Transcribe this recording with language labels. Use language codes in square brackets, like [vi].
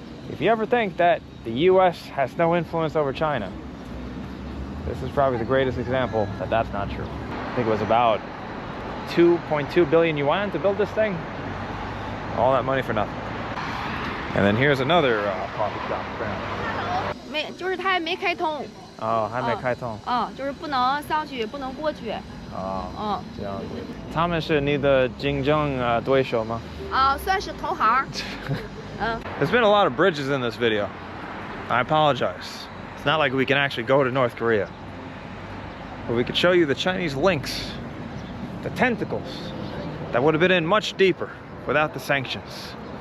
[en] If you ever think that the US has no influence over China, this is probably the greatest example that that's not true. I think it was about 2.2 billion yuan to build this thing. All that money for nothing. And then here's another coffee shop. [zh] 就是它还没开通。还没开通。就是不能上去，不能过去。这样子。他们是你的竞争对手吗？算是同行。 [en] There's been a lot of bridges in this video. I apologize. It's not like we can actually go to North Korea. But we could show you the Chinese links, the tentacles, that would have been in much deeper without the sanctions.